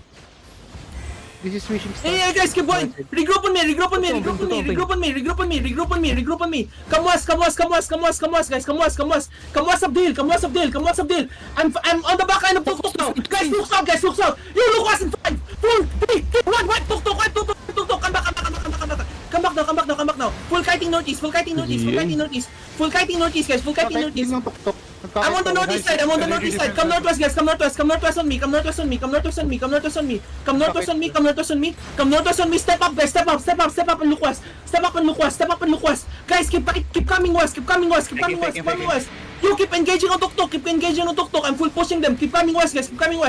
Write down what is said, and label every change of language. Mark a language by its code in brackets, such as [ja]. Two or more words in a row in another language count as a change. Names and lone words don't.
[en] This is switching star. Hey, guys, keep going. Regroup on me. Regroup on me. Regroup on me. Regroup on me. Regroup on me. Regroup on me. Regroup on me. Come west. Come west. Come west. Come west. Come west, guys. Come west. Come west. Come west of Dale. Come west of Dale. Come west of Dale. I'm on the back end of Tuk Tuk now. Guys, look south. Guys, look south. You look west in 5, 4, 3, 2, 1. What? Tuk Tuk. What? Tuk Tuk. Tuk Tuk. Come back. Come back. Come back. Come back. Come back now. Come back now. Come back now. Full kiting northeast. Full kiting northeast. Full kiting northeast. Full kiting northeast, guys. Full kiting northeast. Yung tuktok. I'm on the northeast side. I'm on the northeast side. Come northwest, guys. Come northwest. Come northwest on me. Come northwest on me. Come northwest on me. Come northwest on me. Come northwest on me. Come northwest on me. Come northwest on me. Step up, guys. Step up. Step up. Step up and look west. Step up and look west. Step up and look west. Guys, keep coming west. Keep coming west. Keep coming west. Keep coming west. You keep engaging on Tuk Tuk. Keep engaging on Tuk Tuk. I'm full pushing them. Keep coming west, guys. Keep coming west.